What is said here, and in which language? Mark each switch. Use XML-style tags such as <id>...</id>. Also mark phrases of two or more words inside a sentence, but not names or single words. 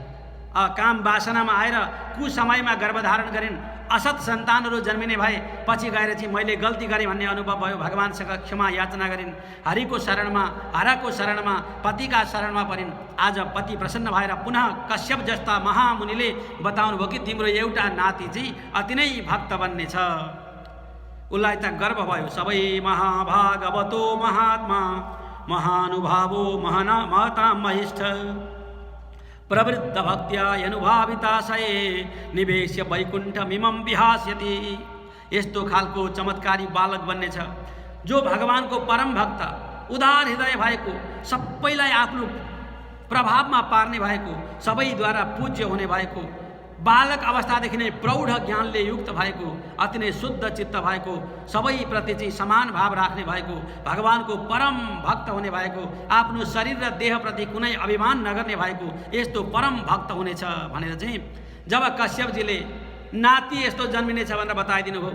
<ne>काम वासनामा आएर कुसमयमा गर्भधारण गरिन्, असत सन्तानहरू जन्मिने भए, पछि गएर चाहिँ मैले गल्ती गरेँ भन्ने अनुभव भयो, भगवानसँग क्षमा याचना गरिन्, हरिको शरणमा, हरको शरणमा, पतिका शरणमा परिन्। आज पति प्रसन्न भएर पुनः कश्यप जस्ता महामुनिले बताउनु भयो कि तिम्रो एउटा नाति चाहिँ अति नै भक्त बन्ने छ। उसलाई त गर्व भयो, सबै</ne> <sa>महाभागवतो महात्मा महानुभावो महतां महिष्ठ प्रवृत्त भक्त्या अनुभाविताशये निवेश्य वैकुण्ठमिमं विहास्यति।</sa> <ne>यस्तो खालको चमत्कारी बालक बन्नेछ जो भगवानको परम भक्त, उदार हृदय भएको, सबैलाई आफ्नो प्रभावमा पार्ने भएको, सबैद्वारा पूज्य हुने भएको, बालक अवस्थादेखि नै प्रौढ ज्ञानले युक्त भएको, अति नै शुद्ध चित्त भएको, सबैप्रति चाहिँ समान भाव राख्ने भएको, भगवानको परम भक्त हुने भएको, आफ्नो शरीर र देहप्रति कुनै अभिमान नगर्ने भएको यस्तो परम भक्त हुनेछ भनेर चाहिँ जब कश्यपजीले नाति यस्तो जन्मिनेछ भनेर बताइदिनु भयो।</ne>